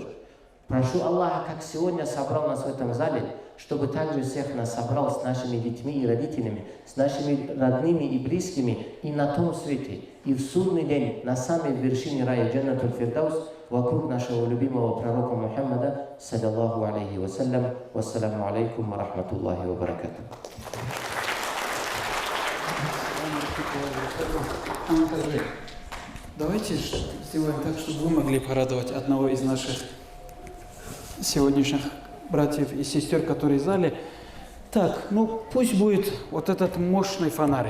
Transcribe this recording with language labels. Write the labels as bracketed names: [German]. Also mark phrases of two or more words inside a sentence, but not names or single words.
[Russian] Прошу Аллаха, как сегодня собрал нас в этом зале, чтобы также всех нас собрал с нашими детьми и родителями, с нашими родными и близкими и на том свете, и в судный день, на самой вершине рая Джаннатуль Фирдаус, вокруг нашего любимого пророка Мухаммада, [Arabic] صلى الله عليه وسلم. والسلام عليكم ورحمة الله وبركاته. [Russian] Давайте сделаем так, чтобы вы могли порадовать одного из наших сегодняшних братьев и сестер, которые в зале. Так, ну пусть будет вот этот мощный фонарик.